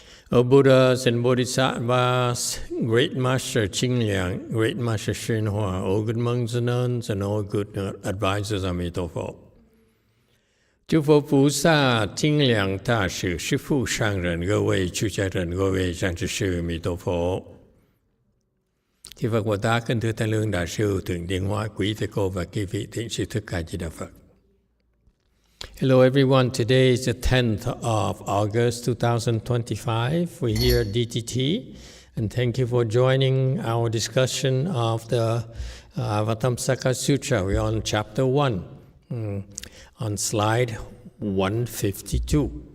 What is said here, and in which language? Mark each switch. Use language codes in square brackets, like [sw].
[en] O Buddhas and Bodhisattvas, Great Master Qingliang, Great Master YongHua, all good monks and nuns, and all good advisors, Emitofuo. [zh] 诸佛菩萨、清凉大士、师父上人、各位出家人、各位善知识、弥陀佛。 [vi] Chư Phật Bồ Tát, kính thưa Tăng Lương Đại sư, Thượng Điện Hóa, quý thầy cô và quý vị thiện sư Thích Ca Di Đà Phật. [en] Hello everyone, today is the 10th of August 2025. We're here at DTT, and thank you for joining our discussion of the Avatamsaka Sutra. We're on chapter 1, on slide 152.